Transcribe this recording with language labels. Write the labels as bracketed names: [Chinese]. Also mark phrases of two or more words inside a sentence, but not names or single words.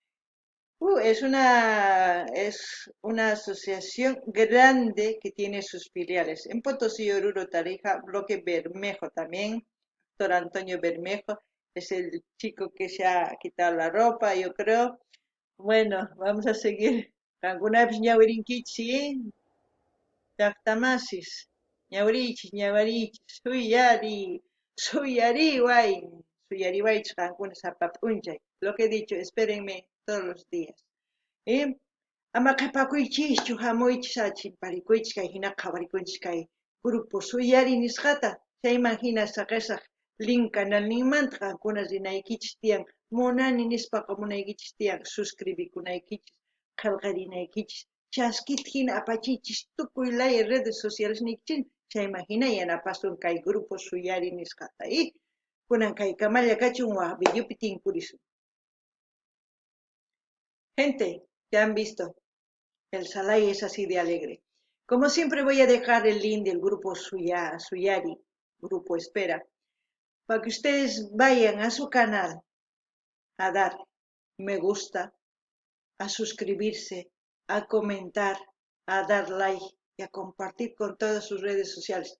[Spanish] Es una asociación grande que tiene sus filiales. En Potosí, Oruro, Tarija, Bloque Bermejo también. Doctor Antonio Bermejo es el chico que se ha quitado la ropa, yo creo. Bueno, vamos a seguir. Alguna vez [Quechua] ñawirinkichi, llaqtamasis, ñawarichis, suyariwaychis qankuna sapap'unchay. [Spanish] Lo que he dicho, espérenme todos los días. [Quechua] Ama qhapakuychischu hamuychis achimparikuychis kay hina qhawarikuychis kay grupo suyari nisqata chayman hina saqisaq link canalninmanta qankuna rinaykichis tiyan munani nispaqa munaykichis tiyan suscribikunaykichis qillqarinaykichis chaskita hina apachiychis tukuy laya [Spanish] redes sociales [Quechua] nikchin chayman hina yanapasun kay grupo suyari nisqata kunan kay kamalla kachun waq videopi tinkurisun. [Spanish] Gente, ya han visto, el Salai es así de alegre. Como siempre voy a dejar el link del grupo Suyari, grupo Espera, para que ustedes vayan a su canal a dar me gusta, a suscribirse, a comentar, a dar like y a compartir con todas sus redes sociales.